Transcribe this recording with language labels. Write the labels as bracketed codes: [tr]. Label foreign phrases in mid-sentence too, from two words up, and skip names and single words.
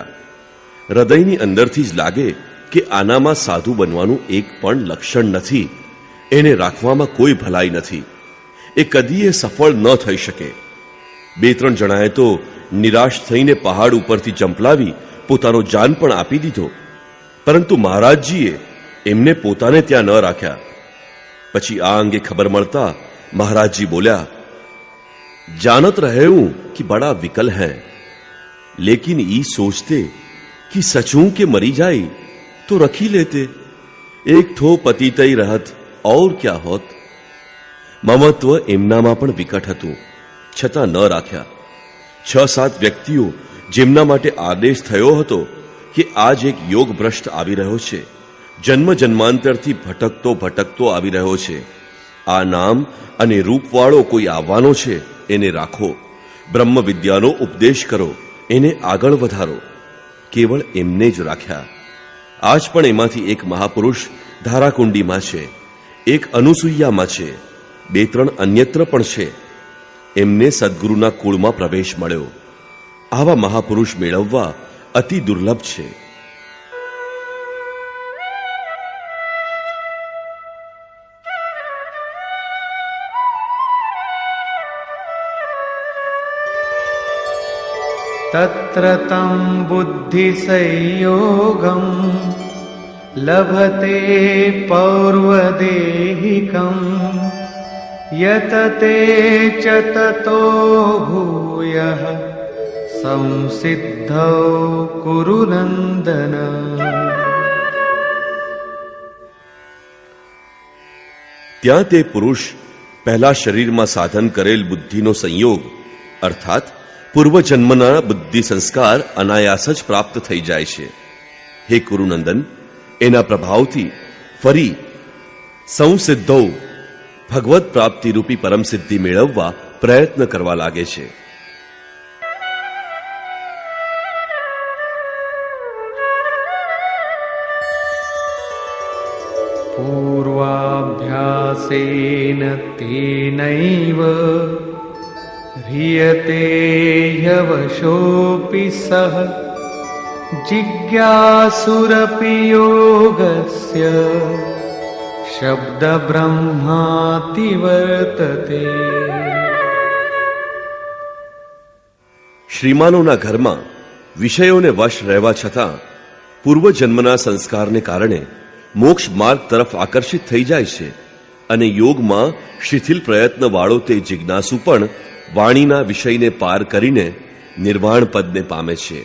[gu] હૃદયની અંદરથી જ લાગે કે આનામાં સાધુ બનવાનું એક પણ લક્ષણ નથી, એને રાખવામાં કોઈ ભલાઈ નથી, એ કદીએ સફળ ન થઈ શકે. 2-3 જણાએ તો નિરાશ થઈને પહાડ ઉપરથી જંપલાવી પોતાનો જાન પણ આપી દીધો, પરંતુ મહારાજજીએ એમને પોતાને ત્યાં ન રાખ્યા. પછી આ અંગે ખબર મળતા મહારાજજી બોલ્યા, [hi] जानत रहे हूं कि बड़ा विकल है, लेकिन ई सोचते कि सचूं के मरी जाए तो रखी लेते, एक थो पतितई रहत और क्या होत. [gu] મમત્વ એમનામાં પણ વિકટ હતું, છતાં ન રાખ્યા. 6-7 વ્યક્તિઓ જેમના માટે આદેશ થયો હતો કે આજ એક યોગ ભ્રષ્ટ આવી રહ્યો છે, જન્મ જન્માંતરથી ભટકતો આવી રહ્યો છે, આ નામ અને રૂપવાળો કોઈ આવવાનો છે, એને રાખો, બ્રહ્મ વિદ્યાનો ઉપદેશ કરો, એને આગળ વધારો. કેવળ એમને જ રાખ્યા. આજ પણ એમાંથી એક મહાપુરુષ ધારાકુંડીમાં છે, એક અનુસૂયામાં છે, 2-3 અન્યત્ર પણ છે. એમને સદગુરુના કુળમાં પ્રવેશ મળ્યો. આવા મહાપુરુષ મેળવવા અતિ દુર્લભ છે. [sa] तत्र तं बुद्धिसंयोगं लभते पौर्वदेहिकं यतते च ततो भूयः संसिद्धौ कुरु नन्दन. [gu] ત્યાં તે પુરુષ પહેલા શરીરમાં સાધન કરેલ બુદ્ધિનો સંયોગ અર્થાત પૂર્વજન્મના બુદ્ધિ સંસ્કાર અનાયાસ જ પ્રાપ્ત થઈ જાય છે. હે કુરુનંદન, એના પ્રભાવથી ફરી સંસિદ્ધૌ ભગવત પ્રાપ્તિ રૂપી પરમ સિદ્ધિ મેળવવા પ્રયત્ન કરવા લાગે છે. [sa] पूर्वाभ्यास અભ્યાસેન તેનૈવ ह्रियते ह्यवशोऽपि सः जिज्ञासुरपि योगस्य शब्दब्रह्माति वर्तते। [gu] શ્રીમાનોના ઘરમાં વિષયોને વશ રહેવા છતાં પૂર્વજન્મના સંસ્કારને કારણે મોક્ષ માર્ગ તરફ આકર્ષિત થઈ જાય છે અને યોગમાં શિથિલ પ્રયત્નવાળો તે જિજ્ઞાસુ પણ વાણીના વિષયને પાર કરીને નિર્વાણ પદને પામે છે.